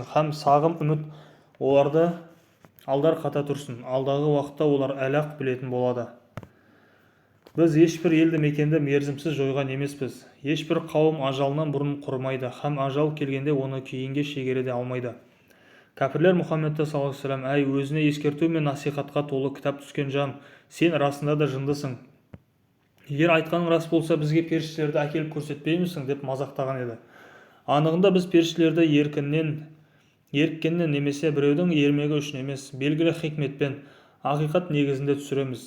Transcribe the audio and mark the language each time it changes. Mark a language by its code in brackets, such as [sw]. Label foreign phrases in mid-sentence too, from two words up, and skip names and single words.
[kk] Һәм сағым үміт оларды алдар қата тұрсын. Алдағы уақытта олар әлақ білетін болады. Біз ешбір елді мекенді мерзімсіз жойған емеспіз. Ешбір қауым ажалынан бұрын құрымайды, һәм ажал келгенде оны кейінге шегере алмайды. Кәпірлер Мұхаммедті [ar] صلى الله عليه وسلم: [kk] әй, өзіне ескерту мен насихатқа толы кітап түскен жан, сен расында да жындысың. Егер айтқаның рас болса, бізге періштелерді әкеліп көрсетпеймісің деп мазақтаған еді. Анығында біз періштелерді еріккеннен немесе біреудің ермегі үшін емес, белгілі хикметпен, ақиқат негізінде түсіреміз.